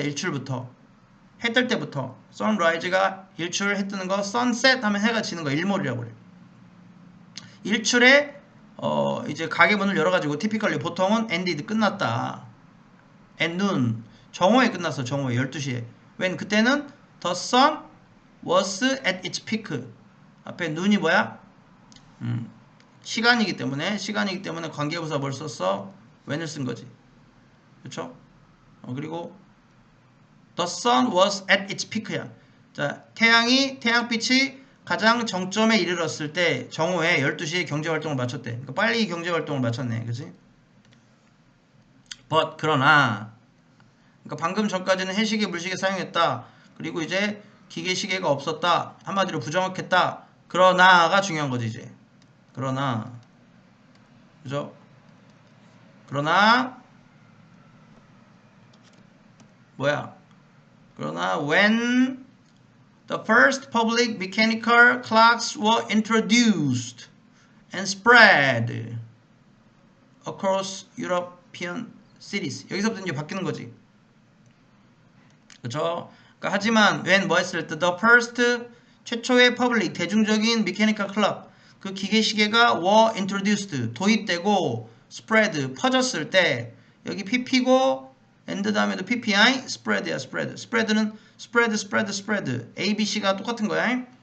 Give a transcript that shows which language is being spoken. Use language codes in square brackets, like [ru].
[ko] 일출부터 해 뜰 때부터 sunrise가 일출 해 뜨는 거 sunset 하면 해가 지는 거 일몰이라고 그래. 일출에 이제 가게 문을 열어가지고 typically 보통은 ended 끝났다. at noon 정오에 끝났어. 정오에 12시에 [en] when [ko] 그때는 [en] the sun was at its peak [ko] 앞에 noon이 뭐야? 시간이기 때문에 관계부사 뭘 썼어? when을 쓴 거지. 그렇죠? 그리고 [en] the sun was at its peak야. [ko] 자, 태양빛이 가장 정점에 이르렀을 때 정오에 12시에 경제활동을 마쳤대. 그러니까 빨리 경제활동을 마쳤네. 그치? but 그러나 그러니까 방금 전까지는 해시계 물시계 사용했다. 그리고 이제 기계시계가 없었다. 한마디로 부정확했다. 그러나가 중요한 거지 이제. 그러나 그죠? 그러나 [en] when the first public mechanical clocks were introduced and spread across European cities. [ko] 여기서부터 이제 바뀌는 거지. 그렇죠? 그러니까 하지만 when 뭐 했을 때 [en] the first [ko] 최초의 public 대중적인 mechanical clock 그 기계시계가 [en] were introduced [ko] 도입되고 spread 퍼졌을 때 여기 pp고 and 다음에도 ppi spread야 spread는 spread abc가 똑같은 거야.